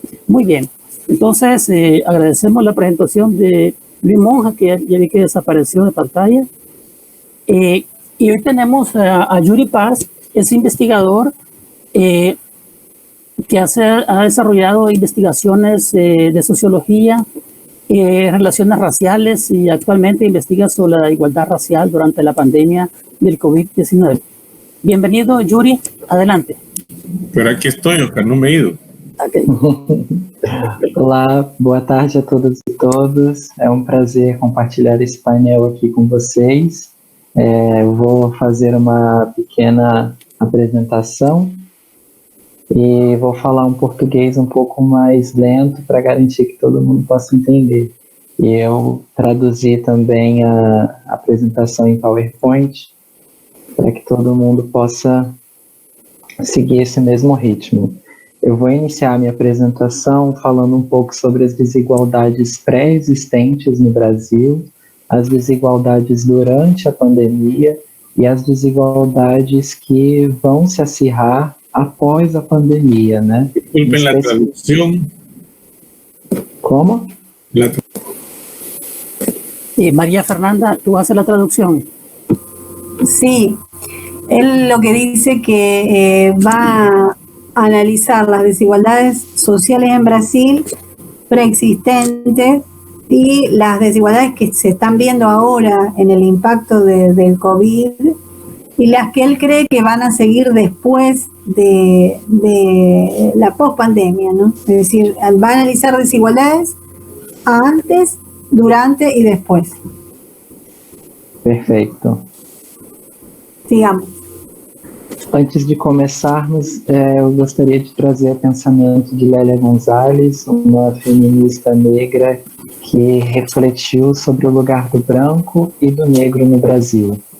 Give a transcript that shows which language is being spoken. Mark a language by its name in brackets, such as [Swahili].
[Spanish] Muy bien, entonces agradecemos la presentación de Luis Monge, que ya vi que desapareció de pantalla, y hoy tenemos a Yuri Paz, es investigador que ha desarrollado investigaciones de sociología, relaciones raciales, y actualmente investiga sobre la igualdad racial durante la pandemia del COVID-19. Bienvenido, Yuri, adelante. Pero [Portuguese] aqui estou, Oscar, não [Spanish] me he ido. Okay. [Portuguese] Olá, boa tarde a todos e todas. É um prazer compartilhar esse painel aqui com vocês. Eu vou fazer uma pequena apresentação e vou falar um português um pouco mais lento para garantir que todo mundo possa entender. E eu traduzi também a apresentação em PowerPoint para que todo mundo possa seguir esse mesmo ritmo. Eu vou iniciar minha apresentação falando um pouco sobre as desigualdades pré-existentes no Brasil, as desigualdades durante a pandemia e as desigualdades que vão se acirrar após a pandemia, né? [Spanish] Disculpen la traducción. ¿Cómo? María Fernanda, ¿tú haces la traducción? Sí, él lo que dice que va a analizar las desigualdades sociales en Brasil preexistentes y las desigualdades que se están viendo ahora en el impacto del COVID, y las que él cree que van a seguir después de la pospandemia, ¿no? Es decir, va a analizar desigualdades antes, durante y después. [Portuguese] Perfeito. [Spanish] Sigamos. [Portuguese] Antes de começarmos, eu gostaria de trazer o pensamento de Lélia Gonzalez, uma feminista negra que refletiu sobre o lugar do branco e do negro no Brasil.